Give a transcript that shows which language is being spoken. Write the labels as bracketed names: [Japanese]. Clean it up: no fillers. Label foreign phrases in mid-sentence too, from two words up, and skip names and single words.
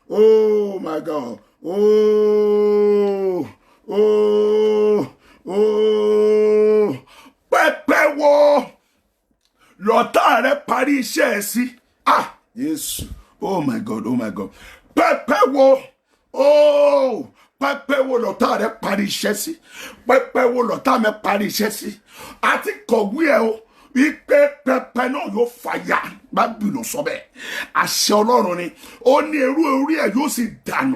[Yoruba] Pẹ́pẹ́ wo lọ́tà rẹ̀ parí iṣẹ́ ẹ̀ sí. Jésù. [English] Oh my God. [Yoruba] Pẹ́pẹ́ wo lọ́tà rẹ̀ parí iṣẹ́ sí. Pẹ́pẹ́ wo lọ́tà mi parí iṣẹ́ sí. Àti kọ̀wé ẹ̀ o. Wípé pẹpẹ náà yóò fàyà. Bábìlì sọ bẹ́ẹ̀. Àṣẹ Ọlọ́run ni. Ó ní irú orí ẹ̀ yóò sì dànù.